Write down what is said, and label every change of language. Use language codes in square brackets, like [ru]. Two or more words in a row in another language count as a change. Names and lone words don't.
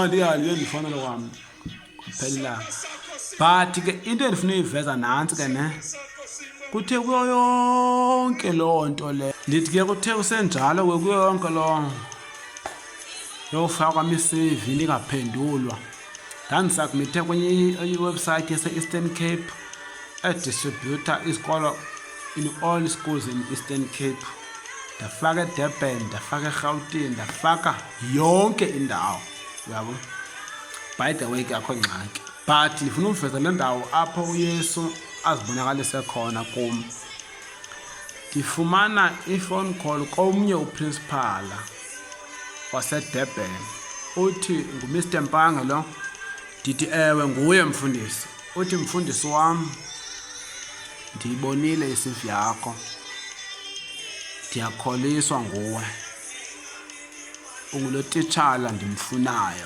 [xh] Ndiyandifana kwam kuphelelanga. But ke into endifuna uyiveza nantsi ke ne, kuthe kuyo yonke loo nto le, ndithi ke kuthe kusenjalo kuyo yonke loo yofaka kwami i-CV ndingaphendulwa, ndandisubmithe kwenye iwebsite yase-Eastern Cape edistributor isikolo [en] in all schools in Eastern Cape. [xh] Ndafaka eDurban, ndafaka eGauteng, ndafaka yonke indawo, uyabo. [en] By the way [xh] ke akho ngxaki, but ndifuna ukuveza le ndawo apho uYesu azibonakalise khona kum. Ndifumana [en] i-phone call [xh] komnye uprincipal waseDurban, uthi nguMr Mpanga lo. Ndithi ewe nguye mfundisi. Uthi mfundisi wam, ndiyibonile i-CV yakho, ndiyakholiswa nguwe, ungulo titshala ndimfunayo.